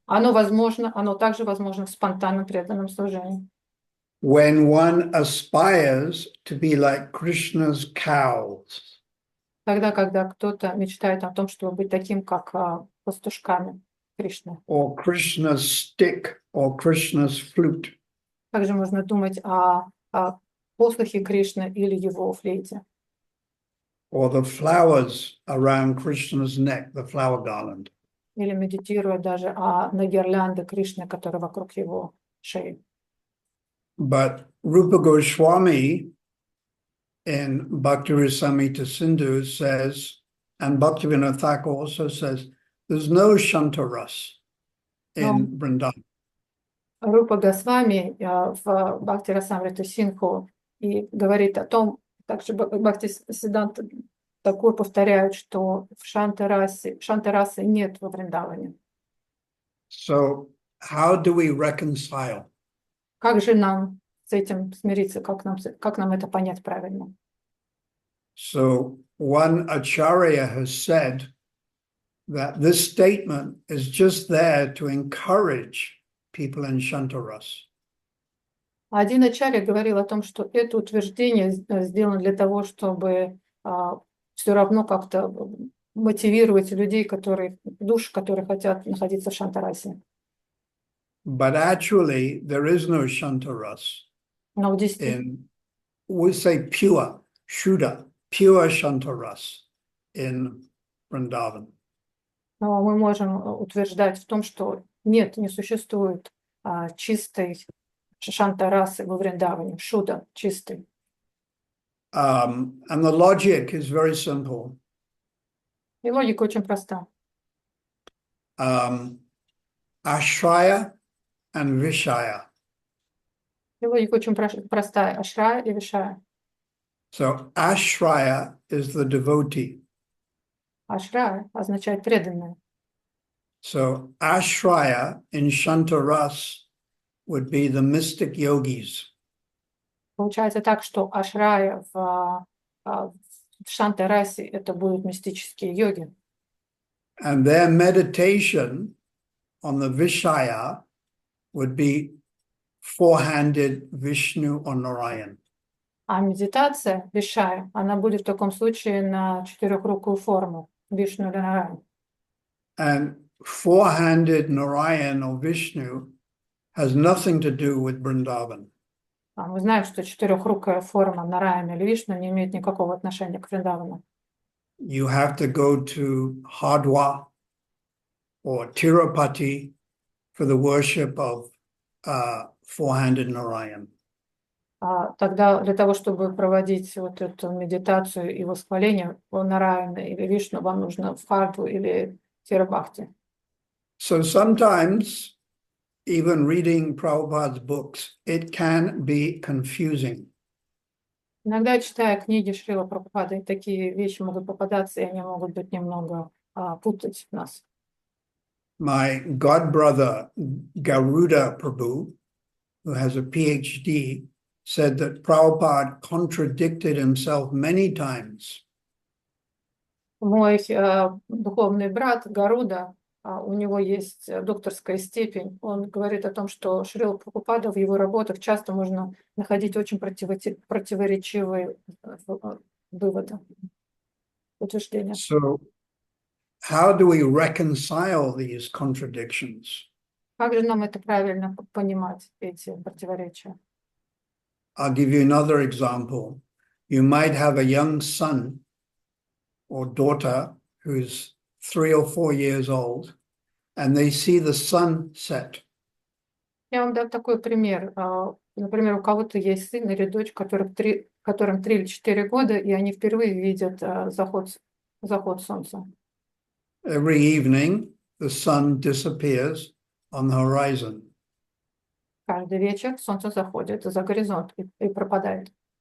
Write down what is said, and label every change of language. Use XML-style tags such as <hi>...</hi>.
<ru>Оно также возможно в спонтанном преданном служении.</ru> <en>When one aspires to be like Krishna's cows.</en> <ru>Тогда, когда кто-то мечтает о том, чтобы быть таким, как пастушками Кришны.</ru> <en>Or Krishna's stick, or Krishna's flute.</en> <ru>Также можно думать о послухе Кришны или его флейте.</ru> <en>Or the flowers around Krishna's neck, the flower garland.</en> <ru>Или медитируя даже на гирлянды Кришны, которые вокруг его шеи.</ru> <en>But Rupa Goswami in Bhakti Rasamrita Sindhu says, and Bhaktivinoda Thakur also says, there's no Shantaras in Vrindavan.</en> <ru>Рупа Госвами в Бхакти Расамрита Синдху и говорит о том, также Бхактисиддханта Такур повторяют, что в Шантарасы нет во Вриндаване.</ru> <en>So how do we reconcile?</en> <ru>Как же нам с этим смириться, как нам это понять правильно?</ru> <en>So one acharya has said that this statement is just there to encourage people in Shantaras.</en> <ru>Один ачарья говорил о том, что это утверждение сделано для того, чтобы все равно как-то мотивировать людей, души, которые хотят находиться в Шантарасе.</ru> <en>But actually, there is no Shantaras.</en> <ru>Но в действительности,</ru> <en>we say pure, Shuddha, pure Shantaras in Vrindavan.</en> <ru>Но мы можем утверждать в том, что не существует чистой Шантарасы во Вриндаване, Шуда чистый.</ru> <en>And the logic is very simple.</en> <ru>И логика очень проста.</ru> <en>Ashraya and Vishaya.</en> <ru>И логика очень простая. Ашрая и Вишая.</ru> <en>So Ashraya is the devotee.</en> <ru>Ашрая означает преданное.</ru> <en>So Ashraya in Shantaras would be the mystic yogis.</en> <ru>Получается так, что Ашрая в Шантарасе это будут мистические йоги.</ru> <en>And their meditation on the Vishaya would be four-handed Vishnu or Narayan.</en> <ru>А медитация Вишая, она будет в таком случае на четырехрукую форму Вишну или Нараян.</ru> <en>And four-handed Narayan or Vishnu has nothing to do with Vrindavan.</en> <ru>Мы знаем, что четырехрукая форма Нараяна или Вишну не имеет никакого отношения к Вриндавану.</ru> <en>You have to go to Hardwar or Tirupati for the worship of four-handed Narayan.</en> <ru>Тогда для того, чтобы проводить вот эту медитацию и восхваление Нараяна или Вишну, вам нужно в Хардву или Тирабхакти.</ru> <en>So sometimes, even reading Prabhupada's books, it can be confusing.</en> <ru>Иногда, читая книги Шрила Прабхупады, такие вещи могут попадаться, и они могут быть немного путать нас.</ru> <en>My godbrother, Garuda Prabhu, who has a PhD, said that Prabhupada contradicted himself many times.</en> <ru>Мой духовный брат Гаруда, у него есть докторская степень. Он говорит о том, что Шрила Прабхупада в его работах часто можно находить очень противоречивые выводы, утверждения.</ru> <en>So, how do we reconcile these contradictions?</en> <ru>Как же нам это правильно понимать, эти противоречия?</ru> <en>I'll give you another example. You might have a young son or daughter who's 3 or 4 years old, and they see the sun set.</en> <ru>Я вам дам такой пример. Например, у кого-то есть сын или дочь, которым 3 или 4 года, и они впервые видят заход солнца.</ru> <en>Every evening, the sun disappears on the horizon.</en> <ru>Каждый вечер солнце заходит за горизонт и пропадает.</ru>